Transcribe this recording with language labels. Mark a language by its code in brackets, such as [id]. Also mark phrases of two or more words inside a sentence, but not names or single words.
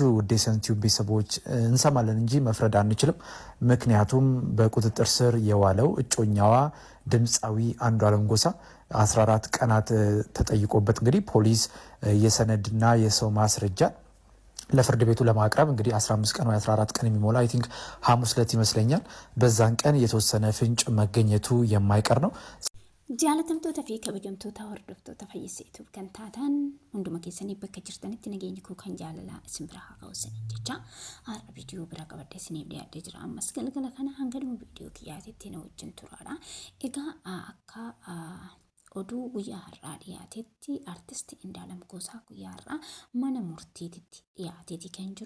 [am] ውድ የሰንቲዩብ ቤተሰቦች እንሰማለን እንጂ መፍረድ አንችልም። ምክንያቱም በቁጥጥር ስር የዋለው እጮኛዋ ድምፃዊ አንዱዓለም ጎሳ 14 ቀናት ተጠይቆበት እንግዲህ ፖሊስ የሰነድና የሰው ማስረጃ ለፍርድ ቤቱ ለማቅረብ እንግዲህ 15 ቀን ወይ 14 ቀን የሚሞላ [en] I think [am] ሐሙስ ዕለት ይመስለኛል በዛን ቀን የተወሰነ ፍንጭ መገኘቱ የማይቀር ነው። [om] Jaalatamtoota fi kabajamtoota hordoftoota fayyisa YouTube kan taatan hunduma keessanii bakka jirtanitti nageenyi koo kan jaalalaa isin bira haa ga'u jecha har'a viidiyoo bira qabadhee isiniif dhiyaatee jira. Ammas galgala kana hanga dhuma viidiyoo kiyyaatitti na wajjin turaadha. Egaa akka oduu guyyaa har'aa dhiyaatetti artisti Andualem Gosa guyyaa har'aa mana murtiititti dhiyaateeti kan jiru.